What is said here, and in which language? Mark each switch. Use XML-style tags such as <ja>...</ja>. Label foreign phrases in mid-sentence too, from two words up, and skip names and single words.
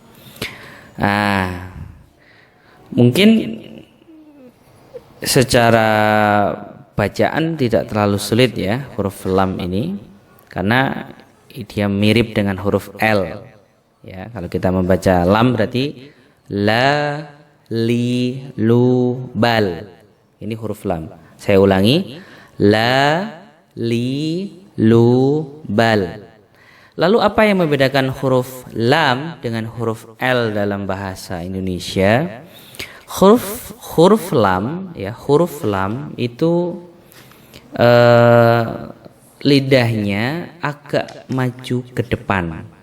<id>Mungkin secara bacaan tidak terlalu sulit ya huruf lam ini, karena dia mirip dengan huruf L. Ya, kalau kita membaca lam berarti la, li, lu, bal. Ini huruf lam. Saya ulangi, la, li, lu, bal. Lalu apa yang membedakan huruf lam dengan huruf L dalam bahasa Indonesia? Huruf lam itu lidahnya agak maju ke depan.</id>